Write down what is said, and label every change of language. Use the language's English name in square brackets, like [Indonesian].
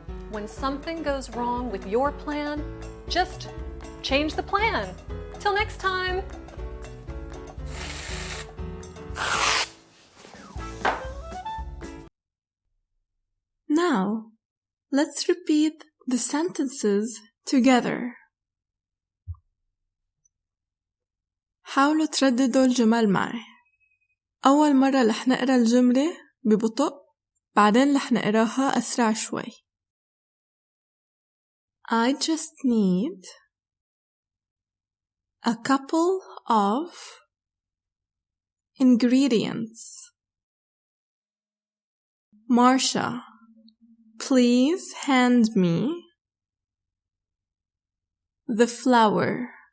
[English] When something goes wrong with your plan, just change the plan. Till next time. Now, let's repeat the sentences together. [Arabic] حاولوا ترددوا الجمل معي. أول مرة رح نقرأ الجملة ببطء، بعدين رح نقراها أسرع شوي. [English] I just need a couple of ingredients. Marcia, please hand me the flour.